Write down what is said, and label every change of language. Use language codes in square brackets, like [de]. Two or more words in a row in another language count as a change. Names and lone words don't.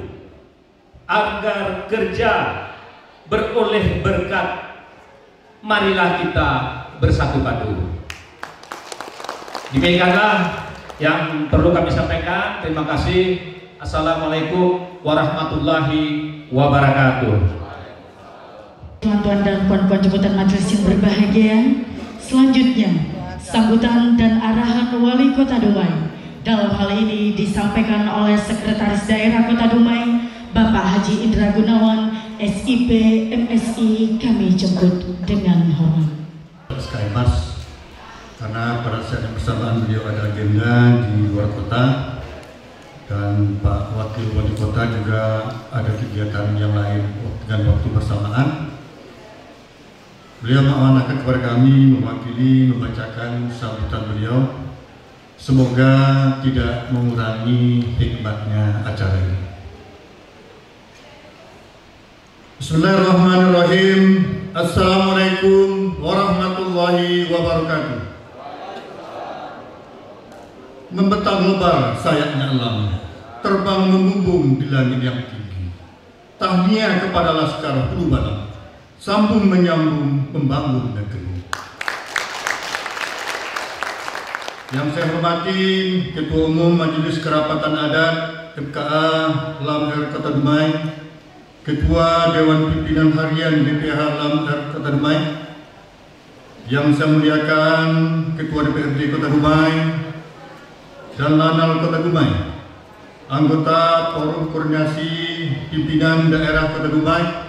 [id] Agar kerja beroleh berkat, marilah kita bersatu padu. Demikianlah yang perlu kami sampaikan. Terima kasih. [ar] السلام عليكم ورحمة الله وبركاته. [id] Tuan-tuan dan puan-puan jabatan majelis yang berbahagia, selanjutnya sambutan dan arahan Wali Kota Dumai. Dalam hal ini disampaikan oleh Sekretaris Daerah Kota Dumai, Bapak Haji Indra Gunawan, SIP MSI, kami jemput dengan hormat. Sekali mas, karena pada saat yang bersamaan beliau ada agenda di luar kota dan Pak Wakil Wali Kota juga ada kegiatan yang lain dengan waktu bersamaan. Beliau mengamanahkan kepada kami mewakili membacakan sambutan beliau. Semoga tidak mengurangi hikmatnya acara ini. [ar] Bismillahirrahmanirrahim. السلام عليكم ورحمة الله وبركاته. [id] Membentang lebar sayapnya alam, terbang membumbung di langit yang tinggi. Tahniah kepada Laskar Hulu Balang, sambung menyambung membangun negeri. Yang saya hormati Ketua Umum Majelis Kerapatan Adat MKA Lamher Kota Dumai, Ketua Dewan Pimpinan Harian DPH Lamher Kota Dumai, yang saya muliakan Ketua DPRD Kota Dumai dan Lanal Kota Dumai, anggota Forum Koordinasi Pimpinan Daerah Kota Dumai,